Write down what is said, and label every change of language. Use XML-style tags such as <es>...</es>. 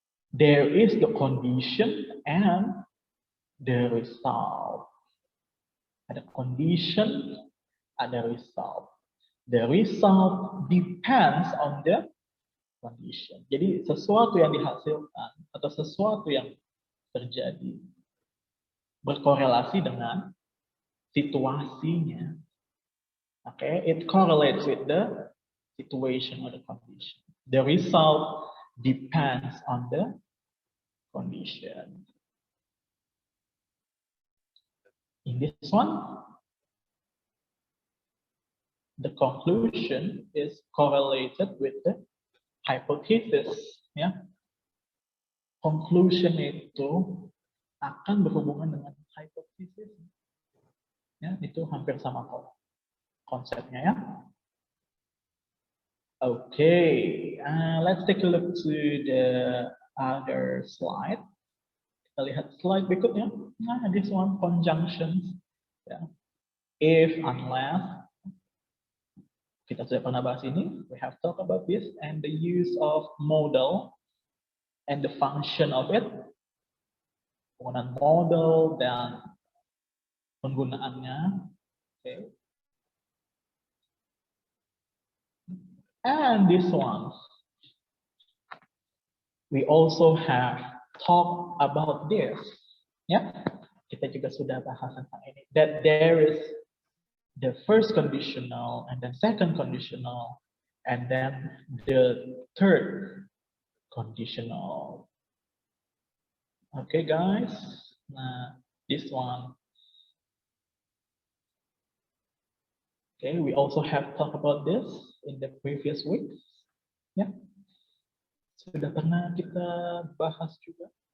<en>There is the condition and the result.</en> <id>Ada condition, ada result.</id> <en>The result depends on the condition.</en> <id>Jadi sesuatu yang dihasilkan atau sesuatu yang terjadi berkorelasi dengan situasinya.</id> <en>Okay, it correlates with the situation or the condition. The result depends on the condition. In this one, the conclusion is correlated with the hypothesis, ya.</en> <id>Conclusion itu akan berhubungan dengan hypothesis. Ya, itu hampir sama konsepnya ya.</id> <en>Okay, let's take a look to the other slide.</en> <id>Kita lihat slide berikutnya. Nah,</id> <en>this one conjunctions.</en> <id>Ya.</id> <en>If, unless.</en> <id>Kita sudah pernah bahas ini.</id> <en>We have talked about this and the use of modal and the function of it.</en> <id>Penggunaan modal dan penggunaannya.</id> <en>Okay. And this one, we also have talked about this.</en> <id>Ya, kita juga sudah bahas tentang ini.</id> <en>That there is the first conditional and then second conditional and then the third conditional. Okay, guys. Nah, this one. Okay, we also have talked about this in the previous weeks.</en> <id>Ya, sudah pernah kita bahas juga.</id>